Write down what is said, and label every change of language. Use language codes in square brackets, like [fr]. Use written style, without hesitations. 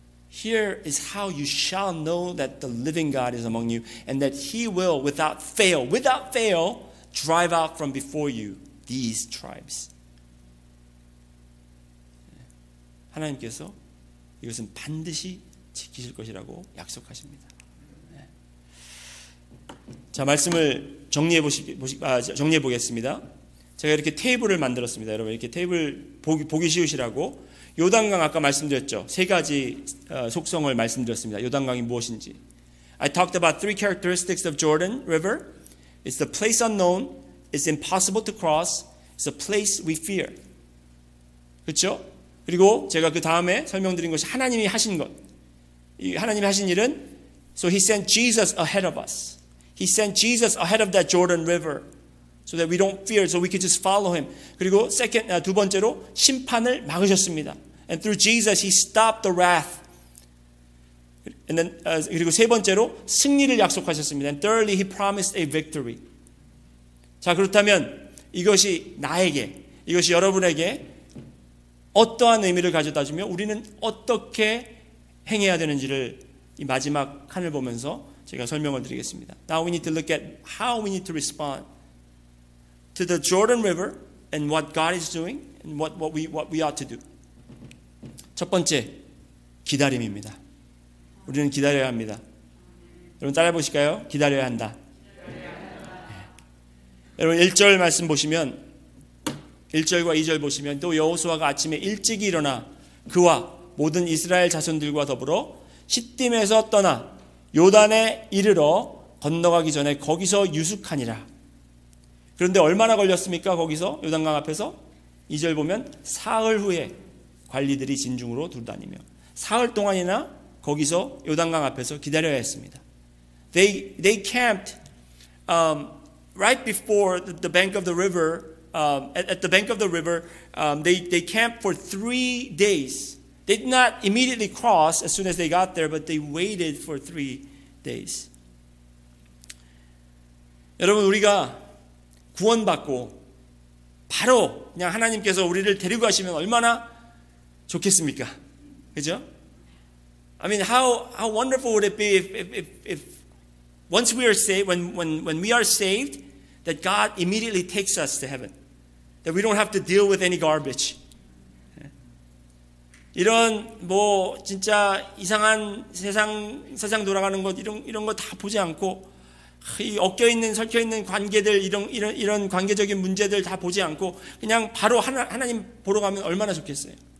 [en] Here is how you shall know that the living God is among you and that he will without fail drive out from before you these tribes. [ko] 하나님께서 이것은 반드시 지키실 것이라고 약속하십니다. 자, 말씀을 정리해 보겠습니다. 제가 이렇게 테이블을 만들었습니다. 여러분 이렇게 테이블 보기 쉬우시라고 요단강 아까 말씀드렸죠. 세 가지 속성을 말씀드렸습니다. 요단강이 무엇인지. [en] I talked about three characteristics of Jordan River. It's the place unknown. It's impossible to cross. It's a place we fear. [ko] 그렇죠? 그리고 제가 그 다음에 설명드린 것이 하나님이 하신 것. 하나님이 하신 일은 [en] So he sent Jesus ahead of us. He sent Jesus ahead of that Jordan River. So that we don't fear, so we can just follow him. [ko] 그리고 두 번째로 심판을 막으셨습니다. [en] And through Jesus, he stopped the wrath. And then, [ko] 그리고 세 번째로 승리를 약속하셨습니다. [en] And thirdly, he promised a victory. [ko] 자, 그렇다면 이것이 나에게, 이것이 여러분에게 어떠한 의미를 가져다 주며 우리는 어떻게 행해야 되는지를 이 마지막 칸을 보면서 제가 설명을 드리겠습니다. [en] Now we need to look at how we need to respond to the Jordan River and what God is doing and what we ought to do. [ko] 첫 번째, 기다림입니다. 우리는 기다려야 합니다. 여러분 따라해 보실까요? 기다려야 한다. 네. 여러분 1절 말씀 보시면 1절과 2절 보시면 또 여호수아가 아침에 일찍이 일어나 그와 모든 이스라엘 자손들과 더불어 시딤에서 떠나 요단에 이르러 건너가기 전에 거기서 유숙하니라. 그런데 얼마나 걸렸습니까? 거기서 요단강 앞에서 2절 보면 사흘 후에 관리들이 진중으로 둘다니며 사흘 동안이나 거기서 요단강 앞에서 기다려야 했습니다. [en] They camped right before the bank of the river. At the bank of the river, they camped for 3 days. They did not immediately cross as soon as they got there, but they waited for 3 days. [ko] 여러분 우리가 구원받고 바로 그냥 하나님께서 우리를 데리고 가시면 얼마나 좋겠습니까? 그죠? [en] I mean, how wonderful would it be if once we are saved, when we are saved, that God immediately takes us to heaven, that we don't have to deal with any garbage. [ko] 이런 뭐 진짜 이상한 세상 돌아가는 것 이런 거 다 보지 않고 이 섞여 있는 관계들 이런 관계적인 문제들 다 보지 않고 그냥 바로 하나님 보러 가면 얼마나 좋겠어요.